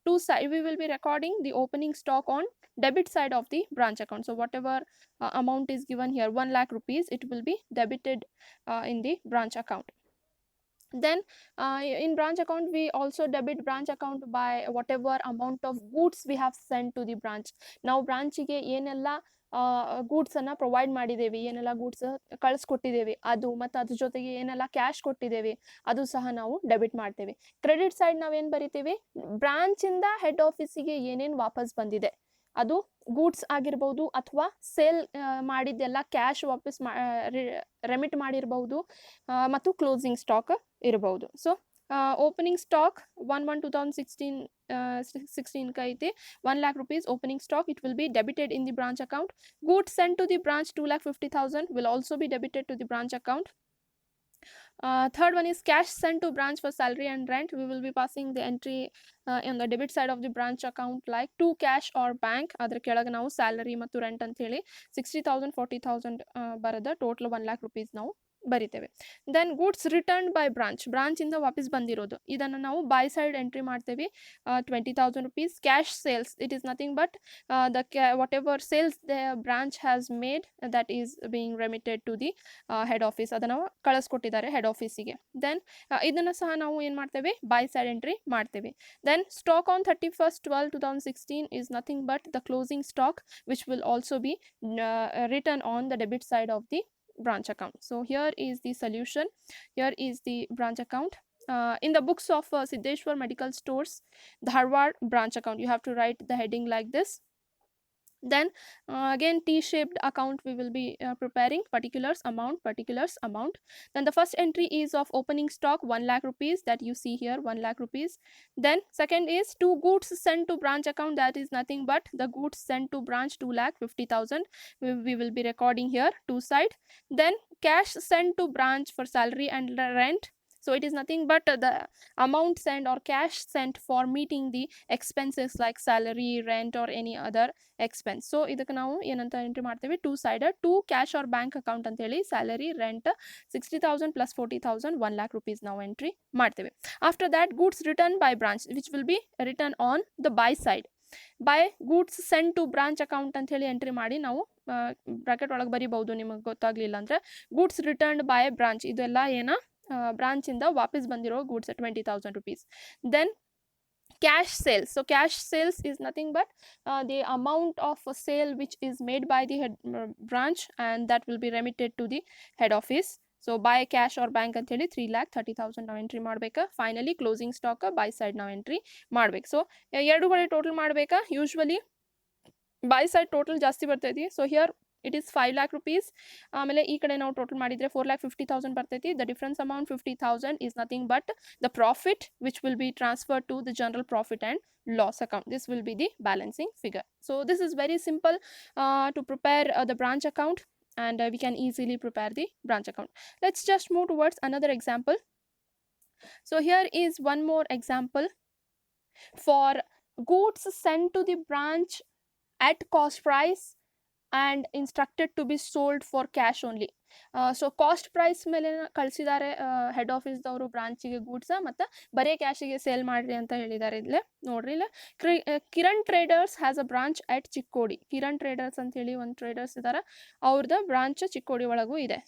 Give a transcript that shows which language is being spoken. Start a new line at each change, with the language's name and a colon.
English: Two side we will be recording the opening stock on debit side of the branch account. So whatever amount is given here, 1 lakh rupees, it will be debited in the branch account. Then in branch account, we also debit branch account by whatever amount of goods we have sent to the branch.
Kannada: ನಾವು ಬ್ರಾಂಚಿಗೆ ಏನೆಲ್ಲ ಗೂಡ್ಸನ್ನು provide ಮಾಡಿದ್ದೇವೆ, ಏನೆಲ್ಲ goods ಕಳಿಸ್ಕೊಟ್ಟಿದ್ದೇವೆ ಅದು, ಮತ್ತು ಅದ್ರ ಜೊತೆಗೆ ಏನೆಲ್ಲ cash ಕೊಟ್ಟಿದ್ದೇವೆ ಅದು ಸಹ ನಾವು ಡೆಬಿಟ್ ಮಾಡ್ತೇವೆ. ಕ್ರೆಡಿಟ್ ಸೈಡ್ ನಾವೇನು ಬರಿತೀವಿ, ಬ್ರಾಂಚಿಂದ ಹೆಡ್ ಆಫೀಸಿಗೆ ಏನೇನು ವಾಪಸ್ ಬಂದಿದೆ, ಅದು ಗೂಡ್ಸ್ ಆಗಿರ್ಬೋದು ಅಥವಾ ಸೇಲ್ ಮಾಡಿದ್ದೆಲ್ಲ ಕ್ಯಾಶ್ ವಾಪಸ್ ರೆಮಿಟ್ ಮಾಡಿರ್ಬೋದು ಮತ್ತು ಕ್ಲೋಸಿಂಗ್ ಸ್ಟಾಕ್ ಇರಬಹುದು. ಸೊ ಓಪನಿಂಗ್ ಸ್ಟಾಕ್ 1/1/2016 ಐತಿ
English: 1 lakh rupees opening stock. It will be debited in the branch account. Goods sent to the branch 2,50,000 will also be debited to the branch account. Third one is cash sent to branch for salary and rent. We will be passing the entry on the debit side of the branch account like to cash or bank.
Kannada: ಅದರ ಕೆಳಗೆ ನಾವು salary ಮತ್ತು rent ಅಂತ ಹೇಳಿ 60,000 40,000 ಬರದ total 1 lakh rupees ನಾವು ಬರಿತೇವೆ. Then goods return by branch ಇಂದ ವಾಪಸ್ ಬಂದಿರೋದು, ಇದನ್ನು ನಾವು ಬೈ ಸೈಡ್ ಎಂಟ್ರಿ ಮಾಡ್ತೇವೆ 20,000 rupees.
English: cash sales, it is nothing but the whatever sales the branch has made that is being remitted to the head office,
Kannada: ಅದನ್ನು ಕಳಿಸ್ಕೊಟ್ಟಿದ್ದಾರೆ head ಆಫೀಸಿಗೆ. Then ಇದನ್ನು ಸಹ ನಾವು ಏನು ಮಾಡ್ತೇವೆ, ಬೈ ಸೈಡ್ ಎಂಟ್ರಿ ಮಾಡ್ತೇವೆ.
English: Then stock on 31/12/2016 is nothing but the closing stock, which will also be written on the debit side of the branch account. So here is the solution. Here is the branch account. In the books of Siddheshwar Medical Stores, Dharwad branch account, you have to write the heading like this. Then again T-shaped account we will be preparing, particulars amount. Then the first entry is of opening stock 1 lakh rupees, that you see here, 1 lakh rupees. Then second is 2 goods sent to branch account, that is nothing but the goods sent to branch 2,50,000. We will be recording here two side. Then cash sent to branch for salary and rent, so it is nothing but the amount sent or cash sent for meeting the expenses like salary, rent or any other expense.
Kannada: So ಇದಕ್ಕೆ ನಾವು ಏನಂತ entry ಮಾಡ್ತೇವೆ, two sided, to cash or bank account ಅಂತ ಹೇಳಿ salary, rent 60,000 plus 40,000, 1 lakh rupees ನಾವು entry ಮಾಡ್ತೇವೆ.
English: After that goods return by branch which will be return on the buy side.
Kannada: By goods send to branch account ಅಂತ ಹೇಳಿ entry ಮಾಡಿ ನಾವು bracket ಒಳಗೆ ಬರಿಬಹುದು ನಿಮಗೆ ಗೊತ್ತಾಗ್ಲಿಲ್ಲ ಅಂದ್ರೆ. ಗೂಡ್ಸ್ ರಿಟರ್ನ್ಡ್ ಬೈ ಬ್ರಾಂಚ್, ಇದೆಲ್ಲ ಏನ ಬ್ರಾಂಚ್ ಇಂದ ವಾಪಸ್ ಬಂದಿರೋ goods 20,000 rupees.
English: Then cash sales. So cash sales is nothing but the amount of a sale which is made by the head branch and that will be remitted to the head office. So buy cash or bank
Kannada: ಅಂತ ಹೇಳಿ 3,30,000 ನಾವು entry ಮಾಡಬೇಕಾ. Finally closing stock by side ನಾವು entry ಮಾಡ್ಬೇಕು. So ಎರಡು ಕಡೆ total ಮಾಡಬೇಕಾ. Usually by side total ಜಾಸ್ತಿ ಬರ್ತೈತಿ.
English: So here it is 5 lakh rupees.
Kannada: ಆಮೇಲೆ ಈ ಕಡೆ ನಾವು ಟೋಟಲ್ ಮಾಡಿದ್ರೆ 4,50,000 ಬರ್ತೈತಿ.
English: The difference amount 50,000 is nothing but the profit which will be transferred to the general profit and loss account. This will be the balancing figure. So this is very simple to prepare the branch account, and we can easily prepare the branch account. Let's just move towards another example. So here is one more example for goods sent to the branch at cost price and instructed to be sold for cash only.
Kannada: So cost price ಮೇಲೆ ಕಳಿಸಿದ್ದಾರೆ head ಆಫೀಸ್ದವರು ಬ್ರಾಂಚಿಗೆ goods, ಮತ್ತು ಬರೀ ಕ್ಯಾಶಿಗೆ sale ಮಾಡಿರಿ ಅಂತ ಹೇಳಿದ್ದಾರೆ. ಇಲ್ಲೇ ನೋಡ್ರಿ, ಇಲ್ಲ Kiran traders
English: has a branch at
Kannada: Chikkodi. Kiran traders ಅಂತ ಹೇಳಿ ಒಂದು ಟ್ರೇಡರ್ಸ್ ಇದ್ದಾರೆ, ಅವ್ರದ್ದು ಬ್ರಾಂಚ್ ಚಿಕ್ಕೋಡಿ ಒಳಗೂ ಇದೆ.